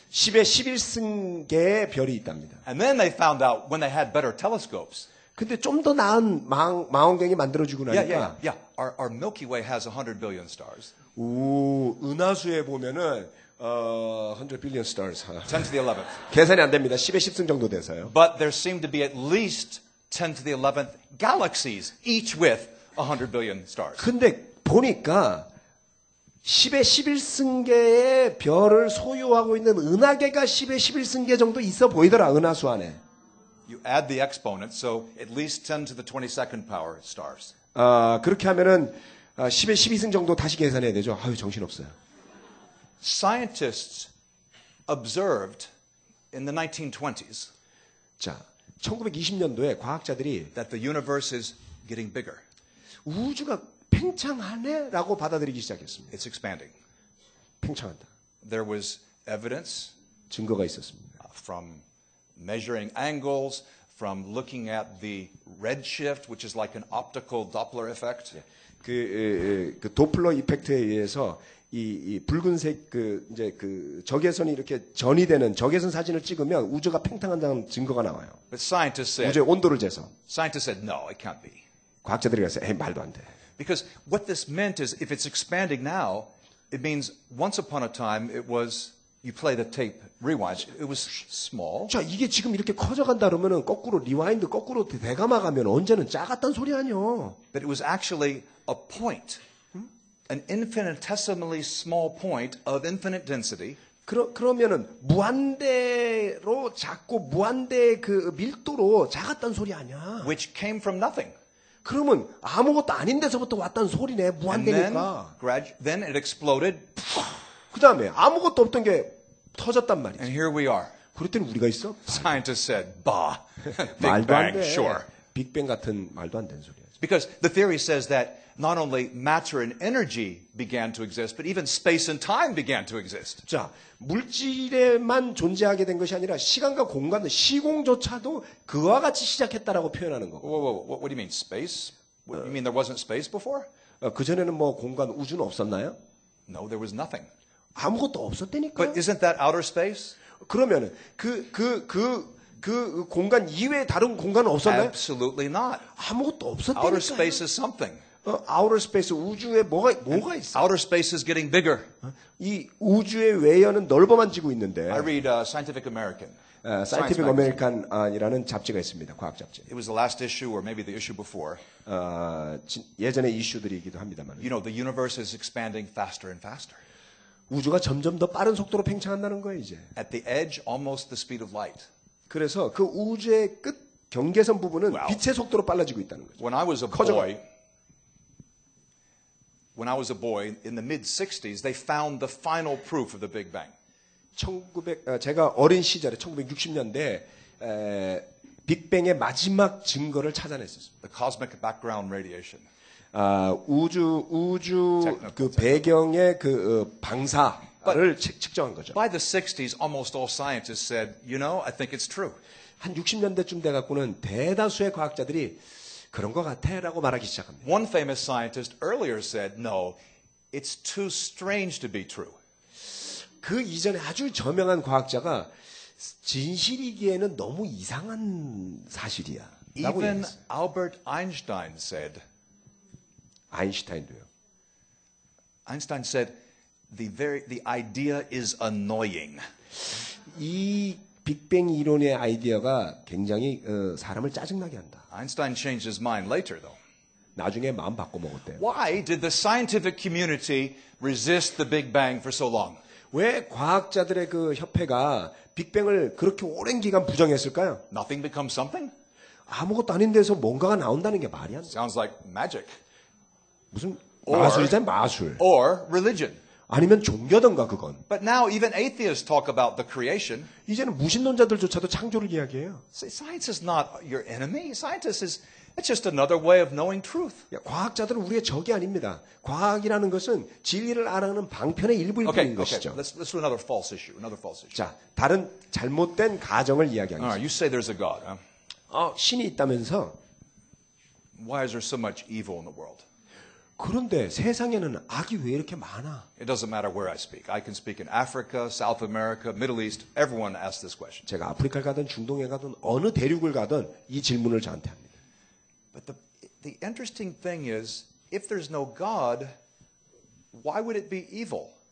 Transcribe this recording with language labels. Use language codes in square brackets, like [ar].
[ko] 10의 11승계의 별이 있답니다. [en] And then they found out when they had better telescopes. [ko] 근데 좀 더 나은 망원경이 만들어지고 나니까 [en] Our Milky Way has 100 billion stars. [ko] 은하수에 보면은 [en] 100 billion stars. 10 to the 11th. [ko] 계산이 안 됩니다. 10의 10승 정도 돼서요. [en] But there seem to be at least 10 to the 11th galaxies, each with 100 billion stars. [ko] 근데 보니까 10의 11승계의 별을 소유하고 있는 은하계가 10의 11승계 정도 있어 보이더라, 은하수 안에. [en] You add the exponent, so at least 10 to the 22nd power stars. [ko] 그렇게 하면은 10의 12승 정도 다시 계산해야 되죠. 아유, 정신없어요. [en] Scientists observed in the 1920s [ko] 자, 1920년도에 과학자들이 [en] that the universe is getting bigger. [ko] 우주가 팽창하네라고 받아들이기 시작했습니다. [en] It's expanding. [ko] 팽창한다. [en] There was evidence [ko] 증거가 있었습니다. [en] from measuring angles, from looking at the redshift, which is like an optical Doppler effect. [ko] 그 도플러 이펙트에 의해서 이 붉은색 이제 적외선이 이렇게 전이 되는 적외선 사진을 찍으면 우주가 팽창한다는 증거가 나와요. [en] But scientists [ko] 우주의 [en] said, [ko] 온도를 재서 [en] no, it can't be. [ko] 과학자들이 그래서 말도 안 돼. [en] Because what this meant is if it's expanding now, it means once upon a time it was, you play the tape, rewind, it was small. [ko] 자, 이게 지금 이렇게 커져간다 그러면은 거꾸로 리와인드 거꾸로 되감아가면 언제는 작았단 소리 아니요. [en] But it was actually a point, an infinitesimally small point of infinite density. [ko] 그러면은 무한대로 작고 무한대의 그 밀도로 작았단 소리 아니야. [en] Which came from nothing. [ko] 그러면 아무것도 아닌 데서부터 왔다는 소리네. [en] And [ko] 무한대니까. [en] then it exploded. [ko] 그 다음에 아무것도 없던 게 터졌단 말이지. [en] And here we are. [ko] 그랬더니 우리가 있어? [en] Scientists said, bah, Big [ko] 말도 안 [en] Bang, [ko] 돼. [en] sure. [ko] 빅뱅 같은 말도 안 되는 소리야. [en] Because the theory says that not only matter and energy began to exist, but even space and time began to exist. [ko] 자, 물질에만 존재하게 된 것이 아니라 시간과 공간, 시공조차도 그와 같이 시작했다라고 표현하는 거고. [en] Whoa. What do you mean, space? You mean there wasn't space before? [ko] 그전에는 뭐 공간, 우주는 없었나요? [en] No, there was nothing. [ko] 아무것도 없었다니까. [en] But isn't that outer space? [ko] 그러면은 그 공간 이외에 다른 공간은 없었나요? [en] Absolutely not. [ko] 아무것도 [en] Outer [ko] 없었다니까. [en] space is something. outer space [ko] 우주에 뭐가 있어? [en] Outer space is getting bigger. [ko] 이 우주의 외연은 넓어만지고 있는데. [en] I read Scientific American. [ko] 사이언티픽 아메리칸이라는 잡지가 있습니다. 과학 잡지. [en] It was the last issue or maybe the issue before. [ko] 예전의 이슈들이기도 합니다만. [en] You know, the universe is expanding faster and faster. [ko] 우주가 점점 더 빠른 속도로 팽창한다는 거예요, 이제. [en] At the edge, almost the speed of light. [ko] 그래서 그 우주의 끝 경계선 부분은 [en] Wow. [ko] 빛의 속도로 빨라지고 있다는 거죠. [en] When I was a [ko] 커져가. [en] boy in the mid-60s, they found the final proof of the Big Bang. [ko] 제가 어린 시절에 1960년대 빅뱅의 마지막 증거를 찾아냈었습니다. [en] The cosmic background radiation. [ko] 우주 그 배경의 그 방사를 측정한 거죠. [en] By the 60s, almost all scientists said, you know, I think it's true. [ko] 한 60년대쯤 돼 갖고는 대다수의 과학자들이 그런 것 같아라고 말하기 시작합니다. [en] One famous scientist earlier said, no, it's too strange to be true. [ko] 그 이전에 아주 저명한 과학자가 진실이기에는 너무 이상한 사실이야. 라고 [en] Even [ko] 얘기했어요. [en] Albert Einstein said, [ko] 아인슈타인도요. [en] Einstein said, the idea is annoying. [ko] 이 빅뱅 이론의 아이디어가 굉장히 사람을 짜증나게 한다. [en] Einstein changed his mind later, though. [ko] 나중에 마음 바꿔 먹었대요. [en] Why did the scientific community resist the Big Bang for so long? [ko] 왜 과학자들의 그 협회가 빅뱅을 그렇게 오랜 기간 부정했을까요? [en] Nothing becomes something? [ko] 아무것도 아닌 데서 뭔가가 나온다는 게 말이 안 돼. [en] Sounds like magic. [ko] 무슨 마술이잖아요, 마술. [en] Or religion. [ko] 아니면 종교던가 그건. [en] But now even atheists talk about the creation. [ko] 이제는 무신론자들조차도 창조를 이야기해요. [en] See, science is not your enemy. It's just another way of knowing truth. [ko] 과학자들은 우리의 적이 아닙니다. 과학이라는 것은 진리를 알아가는 방편의 일부일 뿐인 것이죠. [en] Let's do another false issue. [ko] 자, 다른 잘못된 가정을 [en] All right, [ko] 이야기하겠습니다. [en] you say there's a God. Huh? [ko] 신이 있다면서 [en] Why is there so much evil in the world? [ko] 그런데 세상에는 악이 왜 이렇게 많아? [en] It doesn't matter where I speak. I can speak in Africa, South America, Middle East. Everyone asks this question. [ko] 제가 아프리카를 가든 중동에 가든 어느 대륙을 가든 이 질문을 저한테 합니다. [en] But the interesting thing is, if there's no God, why would it be evil?